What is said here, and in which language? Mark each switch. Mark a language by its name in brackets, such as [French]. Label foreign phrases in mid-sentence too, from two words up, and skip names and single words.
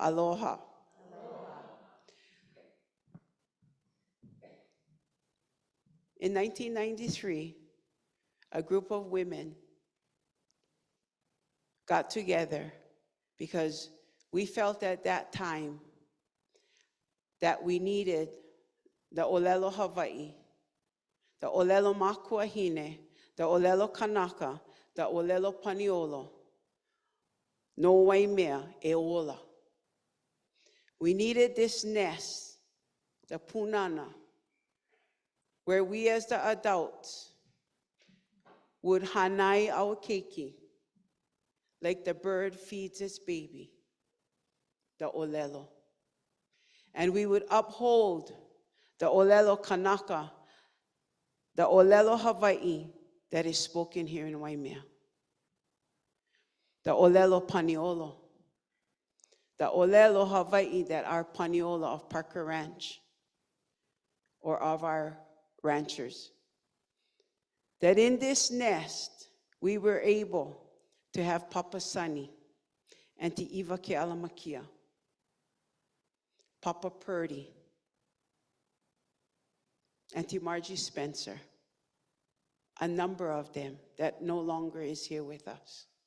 [English] Aloha. In 1993, a group of women got together because we felt at that time that we needed the [Hawaiian] ʻōlelo Hawaii, [English] the [Hawaiian] ʻōlelo Makuahine, [English] the [Hawaiian] ʻōlelo Kanaka, [English] the [Hawaiian] ʻōlelo Paniolo, no Waimea Eola. [English] We needed this nest, the punana, where we as the adults would hanai our keiki, like the bird feeds its baby, the ʻōlelo. And we would uphold the [Hawaiian] ʻōlelo Kanaka, [English] the [Hawaiian] ʻōlelo Hawaii [English] that is spoken here in Waimea. The [Hawaiian] ʻōlelo Paniolo, [English] the [Hawaiian] ʻōlelo Hawaii [English] that are Paniolo of Parker Ranch, or of our ranchers. That in this nest, we were able to have Papa Sunny, Auntie Eva Ke'alamakia, Papa Purdy, Auntie Margie Spencer, a number of them that no longer is here with us.